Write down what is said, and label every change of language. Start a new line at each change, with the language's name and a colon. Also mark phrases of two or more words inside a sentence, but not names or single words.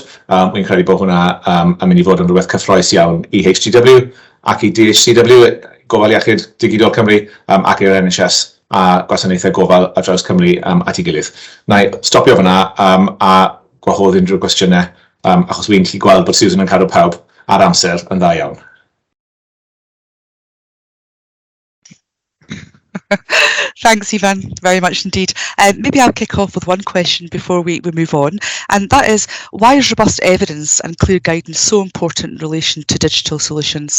Welsh: Wy'n credu bod hwnna yn mynd i fod yn rhywbeth cyffroes iawn i HCW ac i DHCW, Gofal Iechyd Digidol Cymru, ac i'r NHS a gwasanaethau gofal ar draws Cymru at ei gilydd. Na i stopio fyna a gwahodd unrhyw gwestiynau, achos wy'n gallu gweld bod Susan yn cadw pawb ar amser yn dda iawn.
English: Thanks, Ivan, very much indeed. Maybe I'll kick off with one question before we move on, and that is, why is robust evidence and clear guidance so important in relation to digital solutions?